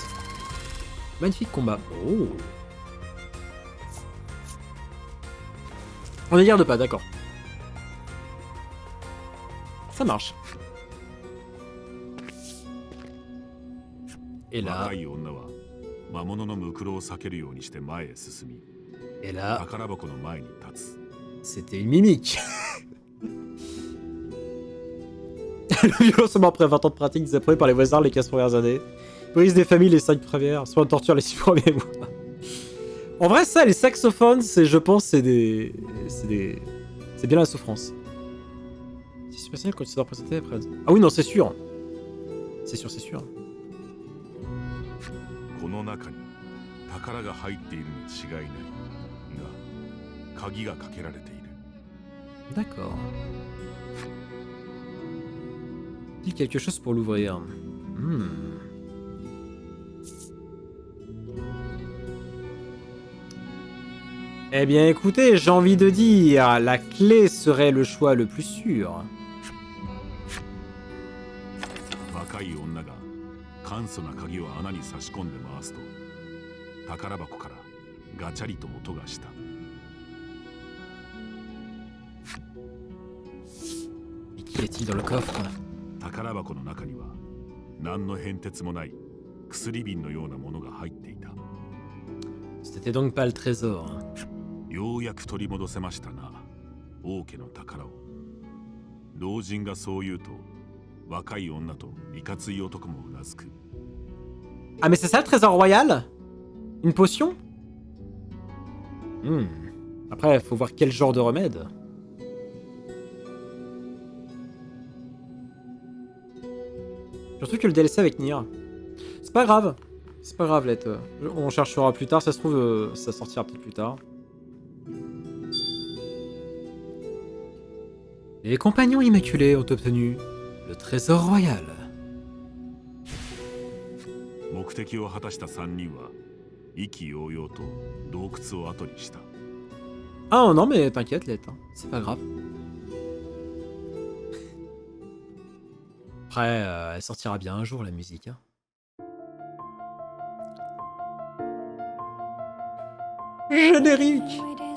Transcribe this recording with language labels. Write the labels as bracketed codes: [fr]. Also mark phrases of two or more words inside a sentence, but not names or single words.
[fr] Magnifique combat. Oh. On ne garde pas, d'accord. Ça marche. Et là... [ja] 若い女は魔物のムクロを避けるようにして前へ進み、 [fr] Et là, [ja] 宝箱の前に立つ。 [fr] c'était une mimique. Le violoncement après 20 ans de pratique, désapprouvé par les voisins les 15 premières années. Brise des familles les 5 premières, soins de torture les 6 premiers mois. En vrai, ça, les saxophones, je pense, c'est bien la souffrance. C'est super facile quand tu dois présenter après. Ah oui, non, c'est sûr. C'est sûr, c'est sûr. [ja] この中に宝が入っているに違いないが、鍵がかけられている。 [fr] D'accord. Dis quelque chose pour l'ouvrir. Eh bien écoutez, j'ai envie de dire, la clé serait le choix le plus sûr. [ja] 若い女が簡素な鍵を穴に差し込んで回すと、宝箱からガチャリと音がした。 [fr] Et qu'y a-t-il dans le coffre? [ja] 宝箱の中には何の変哲もない薬瓶のようなものが入っていた。 [fr] C'était donc pas le trésor. [ja] ようやく取り戻せましたな、王家の宝を。老人がそう言うと、若い女といかつい男もうなずく。 [fr] Ah mais c'est ça le trésor royal? Une potion? Après, faut voir quel genre de remède. Surtout que le DLC avec Nier. C'est pas grave. C'est pas grave, Let. On cherchera plus tard. Ça se trouve, ça sortira peut-être plus tard. Les compagnons immaculés ont obtenu le trésor royal. [ja] 目的を果たした3人は意気揚々と洞窟を後にした。 [fr] Ah non mais t'inquiète, Let. C'est pas grave. Après, elle sortira bien un jour, la musique. Hein. Générique.